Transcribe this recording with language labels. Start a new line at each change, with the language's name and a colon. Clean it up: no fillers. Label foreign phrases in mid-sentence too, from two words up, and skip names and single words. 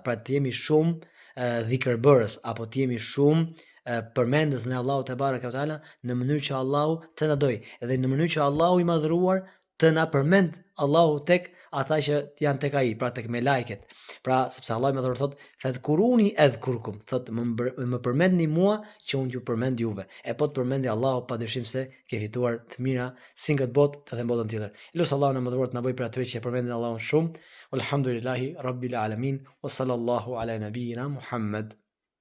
Albanian: Pra të jemi shumë dhikrbërës apo të jemi shumë përmendës në Allahut
Arabic: تبارك وتعالى
Albanian: në mënyrë që Allahu të na doj dhe në mënyrë që Allahu I madhëruar të na përmend Allahu tek ata që janë tek ai, pra tek me lajket. Pra sepse Allahu I madhëruar thot:
Arabic: "فاذكروني أذكركم",
Albanian: thot më përmendni mua që unë ju përmend juve. E po të përmendi Allahu, padyshim se ke fituar të mira si në këtë botë edhe në botën tjetër. Lut Allahun e madhëruar të na bëj për atyre që e përmendin Allahun shumë.
Arabic: الحمد لله رب العالمين وصلى الله على نبينا محمد.